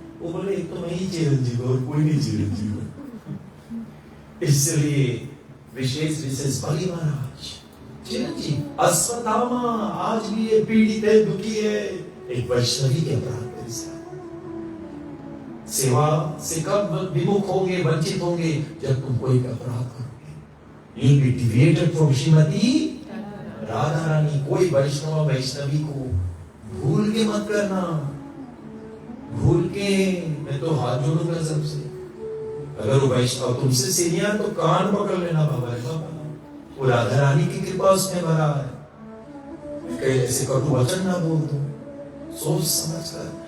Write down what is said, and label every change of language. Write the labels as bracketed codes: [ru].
[hi] वो बोले एक तो मैं ही चिरंजीव और कोई नहीं चिरंजीव। इसलिए विशेष बलि महाराज चिरंजीव। अश्वत्थामा आज भी ये पीड़ित है, दुखी है, एक वैष्णवी के अपराध के साथ सेवा से कब विमुख होंगे, वंचित होंगे, जब तुम कोई अपराध करोगे। [en] You'll be deviated from Shrimati Radha Rani. [hi] कोई वैष्णव वैष्णवी को भूल के मत करना, भूल के। मैं तो हाथ जोड़ूंगा सबसे, अगर वो वैष्णव तुमसे सीनियर तो कान पकड़ लेना बाबा। वो राधा रानी की कृपा उसमें भरा है। कहीं ऐसे कटु वचन ना बोल दो, सोच समझ कर।